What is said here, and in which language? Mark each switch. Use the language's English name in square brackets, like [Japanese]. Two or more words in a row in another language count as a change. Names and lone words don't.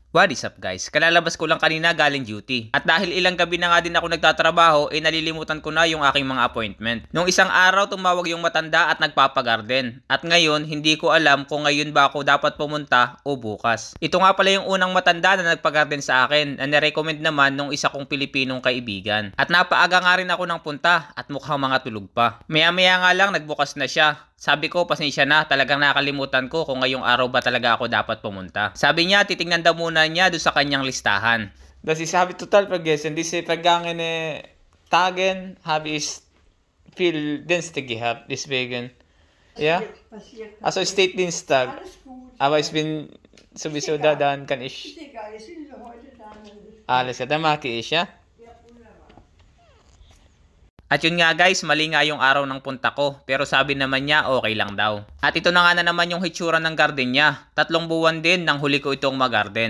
[English] What is up guys? [Filipino] Kalalabas ko lang kanina galing duty. At dahil ilang gabi na nga din ako nagtatrabaho, nalilimutan ko na yung aking mga appointment. Nung isang araw tumawag yung matanda at nagpapagarden. At ngayon, hindi ko alam kung ngayon ba ako dapat pumunta o bukas. Ito nga pala yung unang matanda na nagpagarden sa akin na nirecommend naman nung isa kong Pilipinong kaibigan. At napaaga nga rin ako ng punta at mukhang mga tulog pa. Maya-maya nga lang nagbukas na siya. Sabi ko, pasensya na, talagang nakalimutan ko kung ngayong araw ba talaga ako dapat pumunta. Sabi niya, titingnan daw muna niya doon sa kanyang listahan. [German] Das ist, habe ich total vergessen. Diese vergangene Tagen habe ich viel Dienste gehabt, deswegen. Ja? Also steht Dienstag. Aber ich bin sowieso da, dann kann ich... Alles, ja, dann mache ich, ja? [Filipino] At yun nga guys, mali nga yung araw ng punta ko, pero sabi naman niya okay lang daw. At ito na nga na naman yung hitsura ng garden niya. 3 buwan din nang huli ko itong mag-garden.